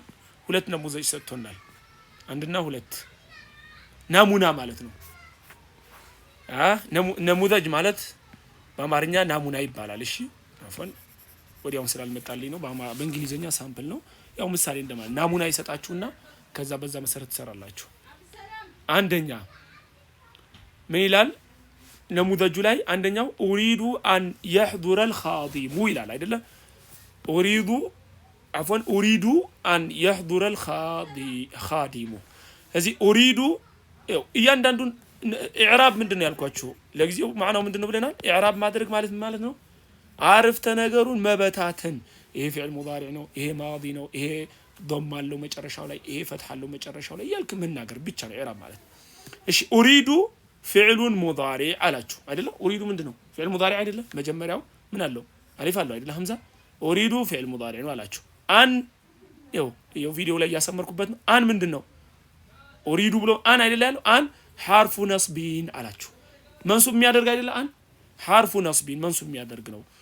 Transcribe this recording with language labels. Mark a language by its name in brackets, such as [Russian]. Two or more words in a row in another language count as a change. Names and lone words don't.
[Amharic] 2 ነሙዘጅ ሰጥቶናል። 1 እና 2 ናሙና ማለት ነው። ነሙዘጅ ማለት በአማርኛ ናሙና ይባላል። እሺ አፎን ወዲያውን ስላልመጣልኝ ነው። በእንግሊዘኛ ሳምፕል ነው። ያው ምሳሌ እንደማለት ናሙና ይሰጣችሁና ከዛ በዛ መሰረት ትሰራላችሁ። አንደኛ ምን ይላል? ነሙዘጁ ላይ አንደኛው [Arabic] أريد أن يحضر الخادم [Amharic] ይላል አይደለ [Arabic] أريد أن يحضر الخادم [Amharic] እዚህ ኡሪዱ እያንዳንዱን ኢዕራብ ምንድነው ያልኳችሁ ለጊዜው ማዕናው ምንድነው ብለናል ኢዕራብ ማድረግ ማለት ነው አረፍተ ነገሩን መበታተን ይሄ [Arabic] فعل مضارع [Amharic] ነው ይሄ ማዲ ነው ይሄ ضم አለው መጨረሻው ላይ ይሄ ፈትህ አለው መጨረሻው ላይ ያልክ መናገር ብቻ ነው ኢዕራብ ማለት እሺ ኡሪዱ [Arabic] فعلٌ مضارع [Amharic] አላችሁ አይደለ ኡሪዱ ምንድነው [Arabic] فعل مضارع [Amharic] አይደለ መጀመሪያው ምን አለው አሊፍ አለው አይደለ ሐምዛ [Arabic] أريد فعل مضارع [Amharic] ነው አላችሁ አን ይኸው ቪዲዮ ላይ ያሰመርኩበት ነው አን ምንድነው ኡሪዱ ብሎ አን አይደለ ያለው አን [Arabic] حرف نصب [Amharic] አላችሁ መንሱብ የሚያደርግ አይደለ አን [Arabic] حرف نصب [Amharic] መንሱብ የሚያደርግ ነው